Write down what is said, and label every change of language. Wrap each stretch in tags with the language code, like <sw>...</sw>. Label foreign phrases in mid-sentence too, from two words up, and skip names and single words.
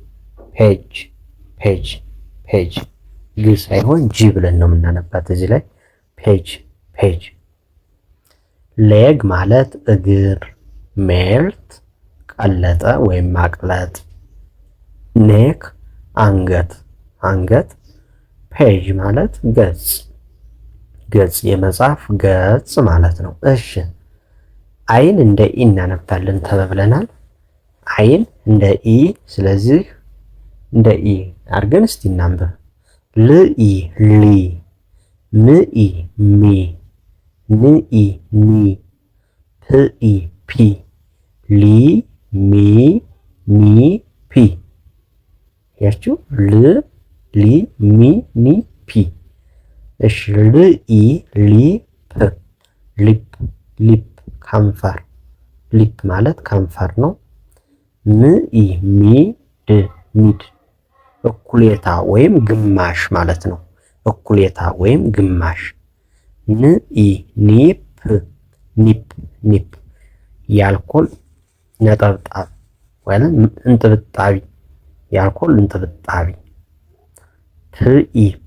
<am>ፔጅ ግ ሳይሆን ጂ ብለን ነው የምናነባት እዚህ ላይ ፔጅ። ሌግ ማለት እግር፣ ሜልት ቀለጠ ወይም ማቅለጥ፣ ኔክ አንገት፣ ፔጅ ማለት ገጽ የመጽሐፍ ገጽ ማለት ነው። እሺ አይን እንደ ኢ እናነባለን ተባብለናል። አይን እንደ ኢ፣ ስለዚህ እንደ ኢ አድርገን እስቲ እናንብብ። ልኢ ሊ ምኢ ሚ ንኢ ኒ ፕኢ ፒ ሊ ሚ ኒ ፒ። ያችሁ ሊ ሚ ኒ ፒ። እሺ ልኢ ሊፕ ከንፈር፣ ሊፕ ማለት ከንፈር ነው። ምኢ ሚድ እኩሌታ ወይም ግማሽ ማለት ነው። እኩሌታ ወይም ግማሽ። ንኢ ኒፕ የአልኮል ነጠብጣብ ወይም እንጥብጣቢ፣ የአልኮል እንጥብጣቢ። ፕኢ</am>